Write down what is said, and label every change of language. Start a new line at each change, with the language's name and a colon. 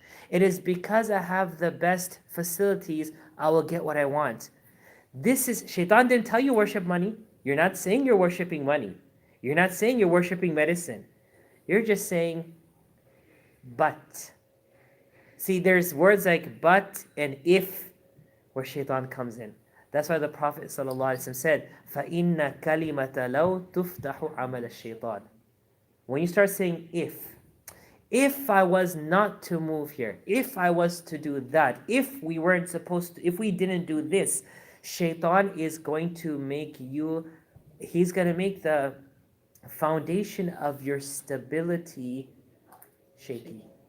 English: It is because I have the best facilities I will get what I want. This is, Shaitan didn't tell you worship money. You're not saying you're worshiping money. You're not saying you're worshiping medicine. You're just saying, but. See, there's words like but and if where Shaitan comes in. That's why the Prophet ﷺ said,
Arabic: فَإِنَّ كَلِمَةَ لَوْ تُفْتَحُ عَمَلَ الشَّيْطَانِ.
English: When you start saying if I was not to move here, if I was to do that, if we weren't supposed to, if we didn't do this, Shaitan is going to make you, he's going to make the foundation of your stability shaky.